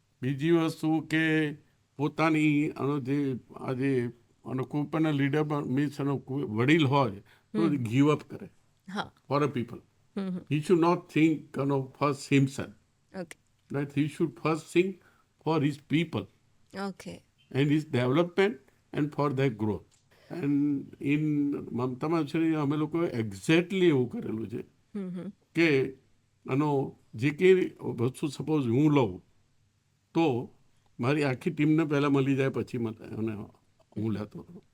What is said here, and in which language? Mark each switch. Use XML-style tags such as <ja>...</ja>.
<gu>બીજી વસ્તુ કે પોતાની જે આજે કોઈ પણ લીડર મીન્સ વડીલ હોય તો</gu> <en>give up</en> <gu>કરે હા.</gu> <en>For a people. He should not think first himself. Okay. Right? He should first think for his people okay. and his development and for their growth.</en> <gu>And in મમતા માછરી અમે લોકોએ exactly એવું કરેલું છે કે જે કંઈ વસ્તુ સપોઝ હું લઉં તો મારી આખી ટીમને પહેલાં મળી જાય પછી અને હું લેતો હતો</gu>